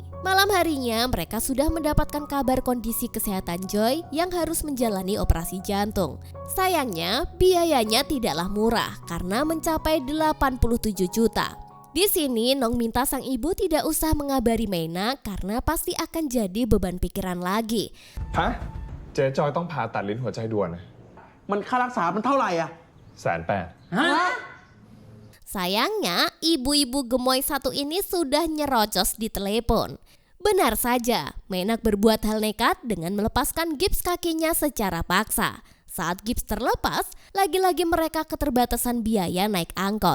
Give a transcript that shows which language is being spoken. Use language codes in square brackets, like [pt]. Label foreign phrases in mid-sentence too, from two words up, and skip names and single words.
[id] Malam harinya mereka sudah mendapatkan kabar kondisi kesehatan Joy yang harus menjalani operasi jantung. Sayangnya biayanya tidaklah murah karena mencapai 87 juta. Di sini Nong minta sang ibu tidak usah mengabari Menak karena pasti akan jadi beban pikiran lagi. [th] ฮะ เจ๊จอยต้องผ่าตัดลิ้นหัวใจด่วนนะ มันค่ารักษามันเท่าไหร่อะ 180,000 [id] Sayangnya, ibu-ibu gemoy satu ini sudah nyerocos di telepon. Benar saja, Menak berbuat hal nekat dengan melepaskan gips kakinya secara paksa. Saat gips terlepas, lagi-lagi mereka keterbatasan biaya naik angkot.